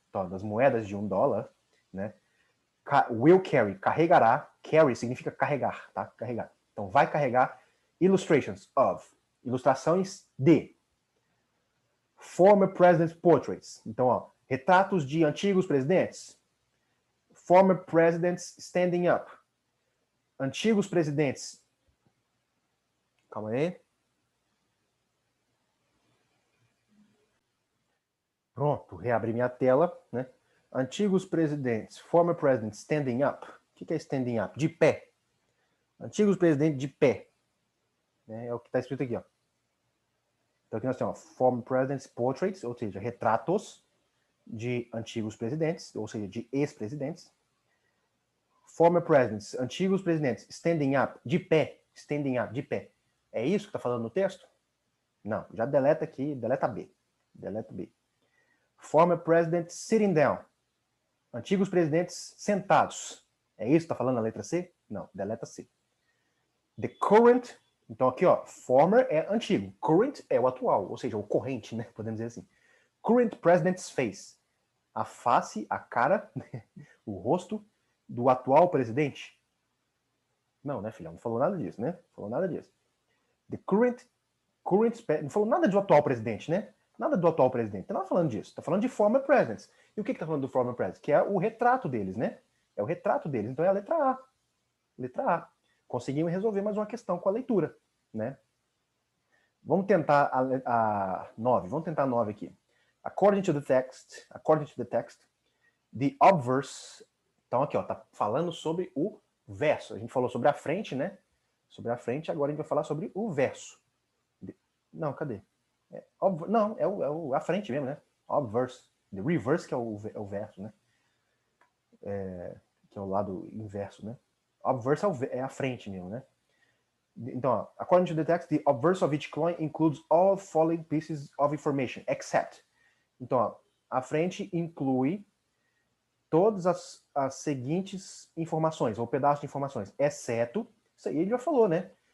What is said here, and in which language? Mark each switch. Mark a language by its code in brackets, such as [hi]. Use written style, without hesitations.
[pt] então, das moedas de $1, né? [en] Will carry, [pt] carregará. Carry significa carregar, tá? Carregar. Então, vai carregar [en] illustrations of, [pt] ilustrações de [en] former presidents' portraits. [pt] Então, ó, retratos de antigos presidentes. [en] Former presidents standing up. [pt] Antigos presidentes. Calma aí. Pronto, reabri minha tela, né? Antigos presidentes, [en] former presidents standing up. [pt] O que é standing up? De pé. Antigos presidentes de pé. Né? É o que está escrito aqui, ó. Então aqui nós temos [en] former presidents portraits, [pt] ou seja, retratos de antigos presidentes, ou seja, de ex-presidentes. [en] Former presidents, [pt] antigos presidentes, [en] standing up, [pt] de pé, standing up, de pé. É isso que está falando no texto? Não, já deleta aqui, deleta B. Deleta B. [en] Former presidents sitting down. [pt] Antigos presidentes sentados. É isso que está falando na letra C? Não, deleta C. [en] The current, [pt] então aqui ó, former é antigo, current é o atual, ou seja, o corrente, né? Podemos dizer assim. [en] Current president's face. [pt] A face, a cara, o rosto do atual presidente. Não, né, filhão? Não falou nada disso, né? Não falou nada disso. [en] The current, [pt] não falou nada do atual presidente, né? Nada do atual presidente. Não tá falando disso. Tá falando de [en] former presidents. [pt] E o que tá falando do former president? Que é o retrato deles, né? É o retrato deles. Então é a letra A. Letra A. Conseguimos resolver mais uma questão com a leitura, né? Vamos tentar a 9. Vamos tentar a 9 aqui. [en] According to the text, the obverse. [pt] Então aqui, ó, tá falando sobre o verso. A gente falou sobre a frente, né? Sobre a frente, agora a gente vai falar sobre o verso. Não, cadê? Não, a frente mesmo, né? Obverse. [en] The reverse, [pt] que é o verso, né? Que é o lado inverso, né? Obverse é a frente mesmo, né? Então, ó, [en] according to the text, the obverse of each coin includes all following pieces of information, except. [pt] Então, ó, a frente inclui todas as seguintes informações, ou pedaços de informações, exceto, isso aí ele já falou, né?